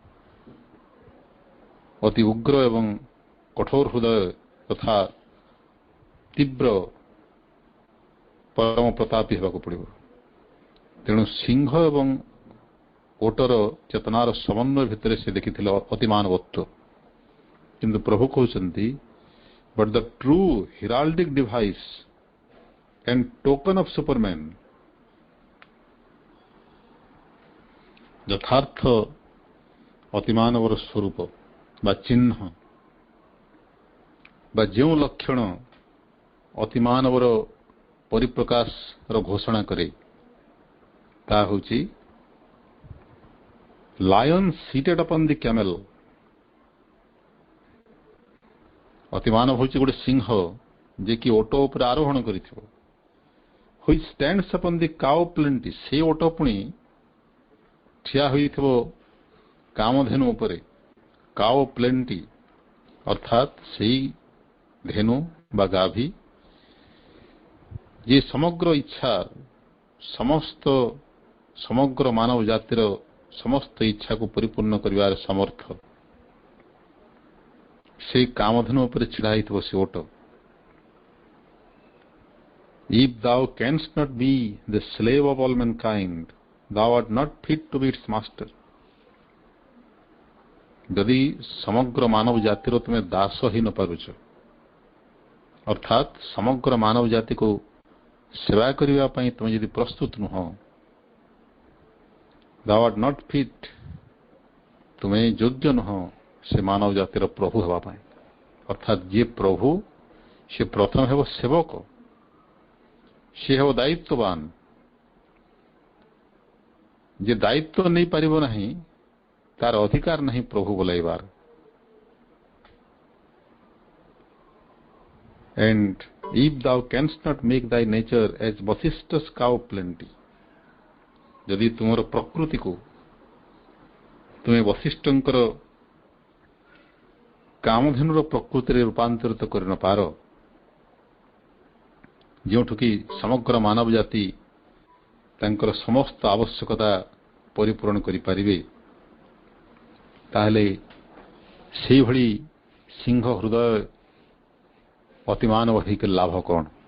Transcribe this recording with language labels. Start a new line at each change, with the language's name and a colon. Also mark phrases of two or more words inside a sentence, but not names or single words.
Odia: ଅତି ଉଗ୍ର ଏବଂ କଠୋର ହୃଦୟ ତଥା ତୀବ୍ର ପରମ ପ୍ରତାପୀ ହେବାକୁ ପଡ଼ିବ। ତେଣୁ ସିଂହ ଏବଂ ଓଟର ଚେତନାର ସମନ୍ୱୟ ଭିତରେ ସେ ଦେଖିଥିଲେ ଅତିମାନବତ୍ୱ। କିନ୍ତୁ ପ୍ରଭୁ କହୁଛନ୍ତି
English: but the true heraldic device and token of Superman,
Odia: ଯଥାର୍ଥ ଅତିମାନବର ସ୍ୱରୂପ ବା ଚିହ୍ନ ବା ଯେଉଁ ଲକ୍ଷଣ ଅତିମାନବର ପରିପ୍ରକାଶର ଘୋଷଣା କରେ ତାହା ହେଉଛି
English: lion seated upon the camel.
Odia: ଅତିମାନବ ହେଉଛି ଗୋଟେ ସିଂହ ଯେ କି ଓଟ ଉପରେ ଆରୋହଣ କରିଥିବ,
English: which stands upon the cow plenty.
Odia: ସେ ଓଟ ପୁଣି ଠିଆ ହୋଇଥିବ କାମଧେନୁ ଉପରେ,
English: cow plenty
Odia: ଅର୍ଥାତ୍ ସେଇ ଧେନୁ ବା ଗାଭୀ ଯେ ସମଗ୍ର ଇଚ୍ଛା ସମଗ୍ର ମାନବ ଜାତିର ସମସ୍ତ ଇଚ୍ଛାକୁ ପରିପୂର୍ଣ୍ଣ କରିବାର ସମର୍ଥ, ସେଇ କାମଧେନୁ ଉପରେ ଛିଡ଼ା ହୋଇଥିବ ସେ ଓଟ।
English: If thou canst not be the slave of all mankind, thou art not fit to be its master.
Odia: ଯଦି ସମଗ୍ର ମାନବ ଜାତିର ତୁମେ ଦାସ ହେଇ ନ ପାରୁଛ, ଅର୍ଥାତ୍ ସମଗ୍ର ମାନବ ଜାତିକୁ ସେବା କରିବା ପାଇଁ ତୁମେ ଯଦି ପ୍ରସ୍ତୁତ ନୁହଁ,
English: thou art not fit,
Odia: ତୁମେ ଯୋଗ୍ୟ ନୁହଁ ସେ ମାନବ ଜାତିର ପ୍ରଭୁ ହେବା ପାଇଁ। ଅର୍ଥାତ୍ ଯିଏ ପ୍ରଭୁ ସେ ପ୍ରଥମେ ହେବ ସେବକ, ସେ ହେବ ଦାୟିତ୍ୱବାନ। ଯେ ଦାୟିତ୍ୱ ନେଇପାରିବ ନାହିଁ ତାର ଅଧିକାର ନାହିଁ ପ୍ରଭୁ ବୋଲାଇବାର।
English: And if thou canst not make thy nature as Vasishta's cow plenty,
Odia: ଯଦି ତୁମର ପ୍ରକୃତିକୁ ତୁମେ ବଶିଷ୍ଠଙ୍କର କାମଧେନୁର ପ୍ରକୃତିରେ ରୂପାନ୍ତରିତ କରି ନ ପାର, ଯେଉଁଠୁ କି ସମଗ୍ର ମାନବ ଜାତି ତାଙ୍କର ସମସ୍ତ ଆବଶ୍ୟକତା ପରିପୂରଣ କରିପାରିବେ, ତାହେଲେ ସେଇଭଳି ସିଂହ ହୃଦୟ ଅତିମାନବ ହେଇକି ଲାଭ କ'ଣ?